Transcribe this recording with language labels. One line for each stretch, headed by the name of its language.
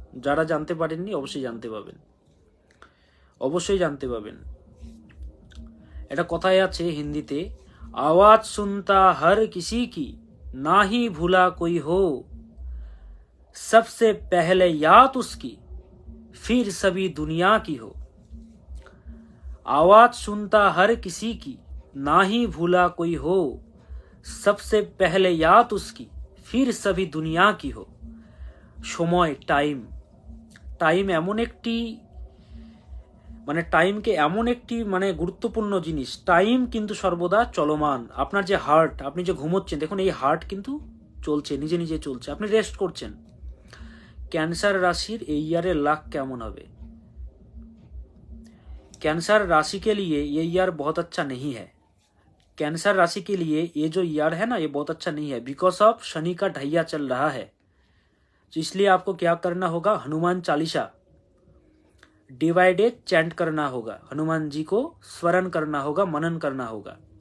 Bangla: যারা জানতে পারেননি অবশ্যই জানতে পাবেন, অবশ্যই জানতে পাবেন। এটা কথায় আছে হিন্দিতে,
Hindi: আওয়াজ শুনতা হর কিসি কি না হি ভুলা কোই হো, सबसे पहले याद उसकी फिर सभी दुनिया की हो। आवाज सुनता हर किसी की ना ही भूला कोई हो, सबसे पहले याद उसकी फिर सभी दुनिया की हो।
Bangla: সময়, টাইম এমন একটি টাইমকে এমন একটি গুরুত্বপূর্ণ জিনিস। টাইম কিন্তু সর্বদা চলমান। আপনার যে হার্ট, আপনি যে ঘুমোচ্ছেন, দেখুন এই হার্ট কিন্তু চলছে, নিজে নিজে চলছে, আপনি রেস্ট করছেন। ক্যান্সার রাশির এই ইয়ারের লাক কেমন হবে?
Hindi: कैंसर राशि के लिए ये ईयर बहुत अच्छा नहीं है। कैंसर राशि के लिए ये जो ईयर है ना ये बहुत अच्छा नहीं है, बिकॉज ऑफ शनि का ढैया चल रहा है। तो इसलिए आपको क्या करना होगा, हनुमान चालीसा डिवाइडेड चैंट करना होगा, हनुमान जी को स्मरण करना होगा, मनन करना होगा।